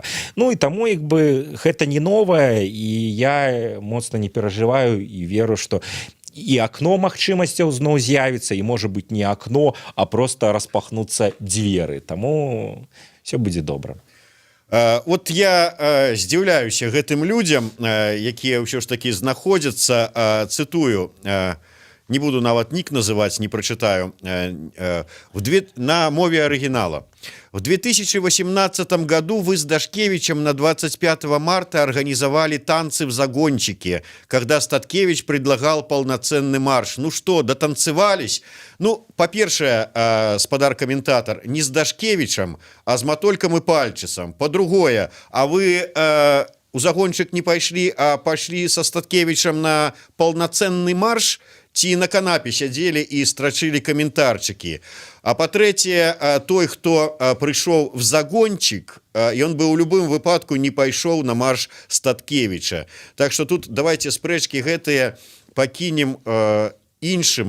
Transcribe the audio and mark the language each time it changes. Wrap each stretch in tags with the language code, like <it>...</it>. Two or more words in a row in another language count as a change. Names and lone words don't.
<be>Ну і таму як бы гэта не новае, і я моцна не перажываю і веру, што і акно магчымасцяў зноў з'явіцца, і можа быць не акно, а проста распахнуцца дзверы. Таму все будзе добра. Вот я здзіўляюся гэтым людзям, якія ўсё ж такі знаходзяцца, цытую, не буду нават нік называць, не прачытаю, на мове оригинала.</be> <ru>В 2018 году вы с Дашкевичем на 25 марта организовали танцы в загончике, когда Статкевич предлагал полноценный марш. Ну что, дотанцевались? Ну,</ru> <be>по-першае,</be> <ru>спадар-комментатор, не с Дашкевичем, а с Матольком и Пальчисом. По-другое, а вы у загончик не пошли, а пошли со Статкевичем на полноценный марш?</ru> <be>Ці на канапе сядзелі і страчылі каментарчыкі. А па-трэцяе, той, хто прыйшоў в загончик, ён бы ў любым выпадку не пайшоў на марш Статкевіча. Так што тут давайте спрэчкі гэтыя пакінем іншым.</be>